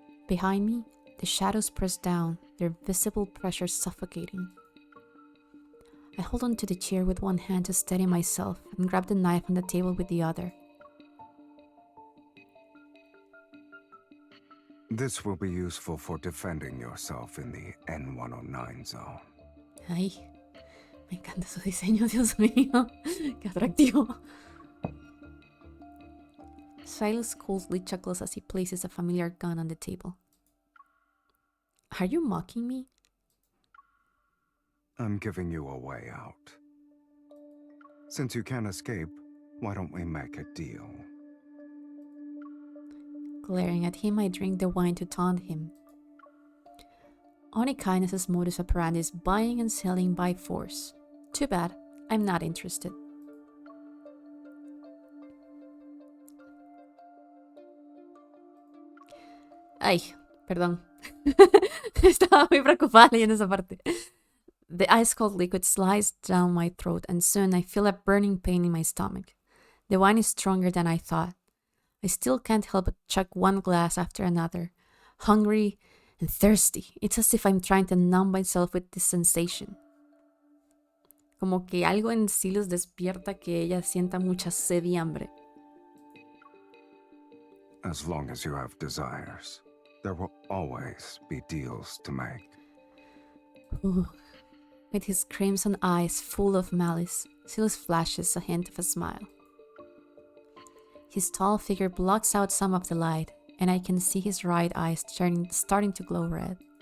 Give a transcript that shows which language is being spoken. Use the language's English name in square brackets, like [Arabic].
[English] Behind me, the shadows press down, their visible pressure suffocating. I hold onto the chair with one hand to steady myself and grab the knife on the table with the other. This will be useful for defending yourself in the N109 zone. [Spanish] Ay, me encanta su diseño, Dios mío. Qué atractivo. [English] Silas coldly chuckles as he places a familiar gun on the table. Are you mocking me? I'm giving you a way out. Since you can't escape, why don't we make a deal? Glaring at him, I drink the wine to taunt him. Onikainen's modus operandi is buying and selling by force. Too bad, I'm not interested. [Spanish] Ay, perdón. Estaba muy preocupada leyendo esa parte. [English] The ice cold liquid slides down my throat, and soon I feel a burning pain in my stomach. The wine is stronger than I thought. I still can't help but chug one glass after another, hungry and thirsty. It's as if I'm trying to numb myself with this sensation. [Spanish] Como que algo en Sylus despierta que ella sienta mucha sed y hambre. [English] As long as you have desires, there will always be deals to make. Ooh. With his crimson eyes full of malice, Sylus flashes a hint of a smile. His tall figure blocks out some of the light, and I can see his right eye starting to glow red.